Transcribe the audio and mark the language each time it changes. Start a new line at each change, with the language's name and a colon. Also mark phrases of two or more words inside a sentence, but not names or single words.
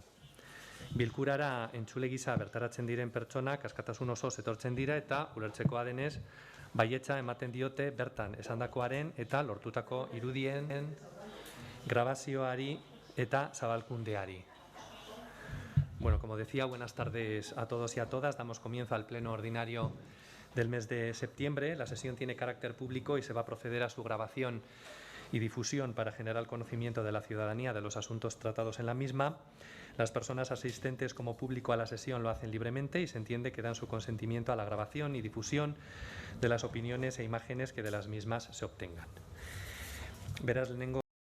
Basque: Bilkurara entzule gisa bertaratzen diren pertsonak askatasun osoz etortzen dira eta ulertzekoa denez baietza ematen diote bertan esandakoaren eta lortutako irudien grabazioari eta zabalkundeari.
Spanish: Bueno, como decía, buenas tardes a todos y a todas. Damos comienzo al pleno ordinario del mes de septiembre. La sesión tiene carácter público y se va a proceder a su grabación y difusión para generar conocimiento de la ciudadanía de los asuntos tratados en la misma. Las personas asistentes como público a la sesión lo hacen libremente y se entiende que dan su consentimiento a la grabación y difusión de las opiniones e imágenes que de las mismas se obtengan.
Basque: Beraz, lehenengo